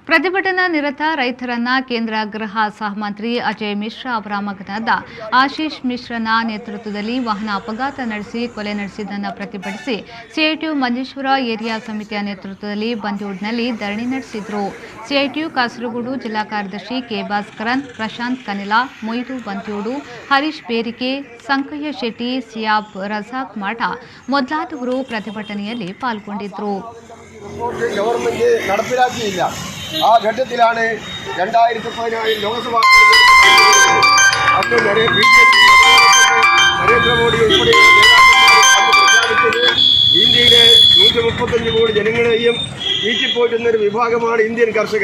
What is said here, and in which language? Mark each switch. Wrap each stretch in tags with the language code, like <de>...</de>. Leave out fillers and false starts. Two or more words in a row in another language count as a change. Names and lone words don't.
<kn>ಪ್ರತಿಭಟನಾ ನಿರತ ರೈತರನ್ನ ಕೇಂದ್ರ ಗೃಹ ಸಹಮಂತ್ರಿ ಅಜಯ್ ಮಿಶ್ರಾ ಅವರ ಮಗನಾದ ಆಶೀಶ್ ಮಿಶ್ರನ ನೇತೃತ್ವದಲ್ಲಿ ವಾಹನ ಅಪಘಾತ ನಡೆಸಿ ಕೊಲೆ ನಡೆಸಿದ್ದನ್ನು ಪ್ರತಿಭಟಿಸಿ ಸಿಐಟಿಯು ಮಂಜೇಶ್ವರ ಏರಿಯಾ ಸಮಿತಿಯ ನೇತೃತ್ವದಲ್ಲಿ ಬಂದ್ಯೂಡ್ನಲ್ಲಿ ಧರಣಿ ನಡೆಸಿದರು. ಸಿಐಟಿಯು ಕಾಸರಗೋಡು ಜಿಲ್ಲಾ ಕಾರ್ಯದರ್ಶಿ ಕೆ ಭಾಸ್ಕರನ್, ಪ್ರಶಾಂತ್ ಕನಿಲಾ, ಮೊಯ್ದು ಬಂದ್ಯೂಡು, ಹರೀಶ್ ಬೇರಿಕೆ, ಸಂಕಯ್ಯ ಶೆಟ್ಟಿ, ಸಿಯಾಬ್ ರಜಾಕ್ ಮಾಟ ಮೊದಲಾದವರು ಪ್ರತಿಭಟನೆಯಲ್ಲಿ ಪಾಲ್ಗೊಂಡಿದ್ದರು.</kn> <ml>ആ ഘട്ടത്തിലാണ് 2014 ലോക്സഭാ അന്ന് നരേന്ദ്രമോദി ഉൾപ്പെടെയുള്ള നേതാക്കന്മാർ പ്രഖ്യാപിച്ചത് ഇന്ത്യയിലെ 135 കോടി ജനങ്ങളെയും വീട്ടിപ്പോറ്റുന്നൊരു വിഭാഗമാണ് ഇന്ത്യൻ കർഷകർ.</ml>